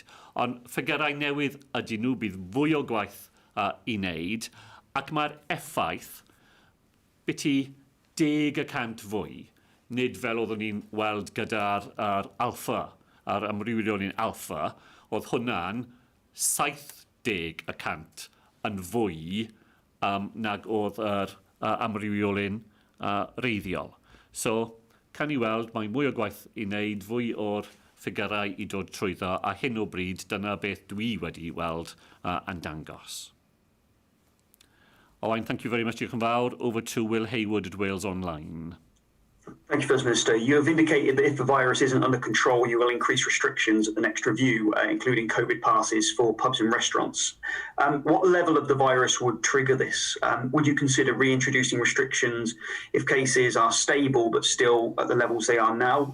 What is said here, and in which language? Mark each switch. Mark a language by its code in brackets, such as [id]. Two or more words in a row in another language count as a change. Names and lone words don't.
[cy] Ond ffigurau newydd ydyn nhw, bydd fwy o gwaith i wneud, ac mae'r effaith biti 10% fwy, nid fel oeddwn ni'n weld gyda'r alpha, a'r amrywiol alpha, oedd hwnna'n 70% yn fwy nag oedd yr amrywiolyn reiddiol. So, can i weld, mae mwy o gwaith i wneud, fwy o'r ffigurau i dod trwyddo, a hyn o bryd, dyna beth dwi wedi weld yn dangos. Owain, [en] thank you very much. [cy] Diolch yn fawr. [en] Over to Will Haywood at Wales Online. Thank you, First Minister. You have indicated that if the virus isn't under control, you will increase restrictions at the next review, including COVID passes for pubs and restaurants. What level of the virus would trigger this? Would you consider reintroducing restrictions if cases are stable but still at the levels they are now?